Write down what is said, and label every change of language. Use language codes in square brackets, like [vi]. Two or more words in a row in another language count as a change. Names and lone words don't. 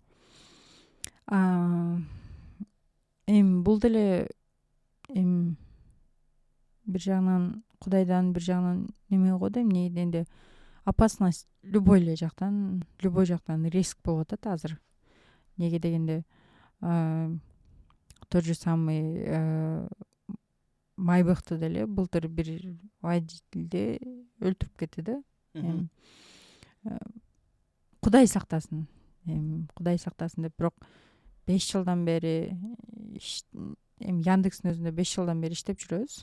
[ky] Эми бул деле бир жагынан Кудайдан, бир жагынан неме го да, эмне дегенде [ru] опасность любой [ky] жактан риск болуп атат азыр. Неге дегенде [ru] тот же самый [ky] Майбахты деле былтыр бир водительди өлтүрүп кетти да. Кудай сактасын. Кудай сактасын деп, бирок 5 жылдан бери Яндекстин өзүндө 5 жылдан бери иштеп жүрөбүз.